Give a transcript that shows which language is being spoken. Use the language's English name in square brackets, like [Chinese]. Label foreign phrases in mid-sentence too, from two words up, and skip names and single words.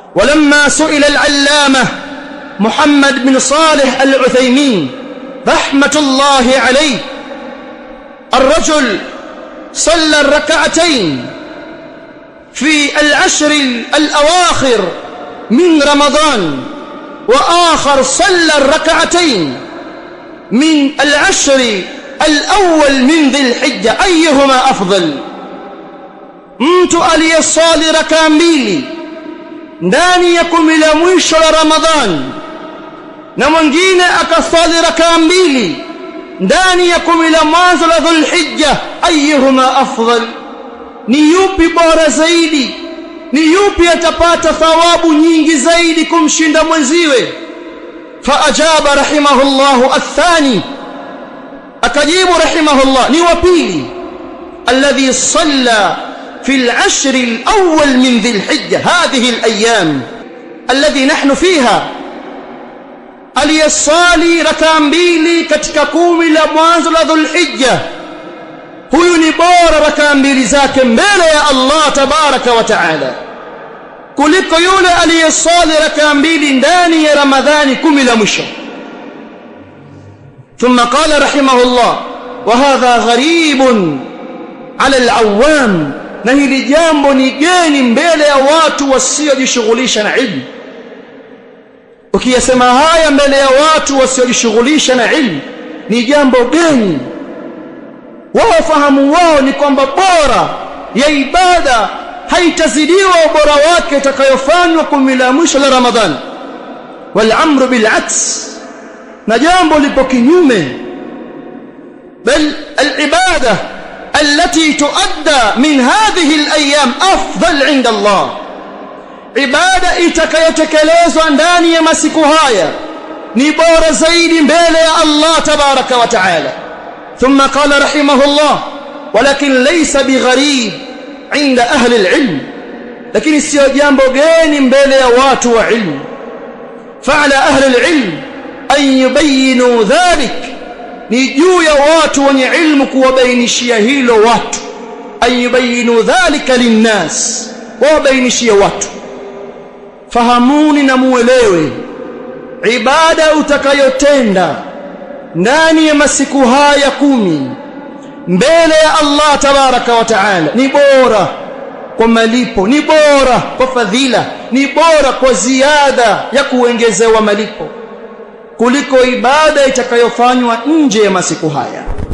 [Arabic] ولما سئل العلامة محمد بن صالح العثيمين رحمة الله عليه الرجل صلى الركعتين في العشر الأواخر من رمضان وآخر صلى الركعتين من العشر الأول من ذي الحجة أيهما أفضل؟ [Swahili] mtu aliyesali raka mbili ndani ya 10 la mwisho la Ramadhan na mwingine akasali raka mbili ndani ya 10 la mwanzo la Dhulhijja, [Arabic] أيهما أفضل? [Swahili] Ni yupi bora zaidi? Ni yupi atapata thawabu nyingi zaidi kumshinda mwenziwe? [Arabic] فأجاب رحمه الله الثاني, [Swahili] akajibu rahimahullah, ni wapili, [Arabic] الذي صلى في العشر الأول من ذي الحجة هذه الأيام الذي نحن فيها، [Swahili] aliyesali raka mbili katika 10 la mwanzo la Dhulhijja, huyu ni bora raka mbili zake mbele ya Allah [Arabic] تبارك وتعالى [Swahili] kuliko yule aliyesali raka mbili ndani ya Ramadhani 10 la mwisho. [Arabic] ثم قال رحمه الله وهذا غريب على العوام، [Swahili] na hili jambo ni geni mbele ya watu wasiojishughulisha na ilmu. Ukiyasema haya mbele ya watu wasiojishughulisha na ilmu ni jambo geni. Wao fahamu wao ni kwamba bora ya ibada haitazidiwa ubora wake itakayofanywa 10 la mwisho la Ramadhani. [Arabic] والأمر بالعكس, [Swahili] na jambo lipo kinyume. [Arabic] بل العبادة التي تؤدى من هذه الأيام أفضل عند الله، [Swahili] ibada itakayotekelezwa ndani ya masiku haya ni bora zaidi mbele ya Allah [Arabic] تبارك وتعالى. ثم قال رحمه الله ولكن ليس بغريب عند أهل العلم، [Swahili] lakini sio jambo geni mbele ya watu wa ilmu. [Arabic] فعلى أهل العلم أن يبينوا ذلك، [Swahili] ni juu ya watu wenye ilmu kuwabainishia hilo watu. [Arabic] أن يبينوا ذلك للناس, wabainishia watu. [Swahili] Fahamuni na muelewe, ibada utakayotenda ndani ya masiku haya 10 mbele ya Allah [Arabic] تبارك وتعالى [Swahili] ni bora kwa malipo, ni bora kwa fadhila, ni bora kwa ziada ya kuongezewa malipo kuliko ibada itakayofanywa nje ya masiku haya.